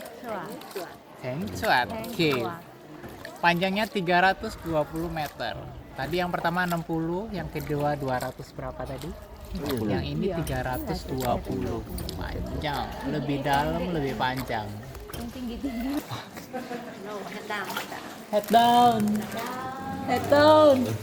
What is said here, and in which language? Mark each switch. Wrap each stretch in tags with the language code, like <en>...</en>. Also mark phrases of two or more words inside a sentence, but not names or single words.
<id>Thánh Chuột Cave. Panjangnya 320 meter. Tadi yang pertama 60, yang kedua 200 berapa tadi? Yang ini 320. Panjang, lebih dalam, lebih panjang.</id> <en>Head down. Head down.</en>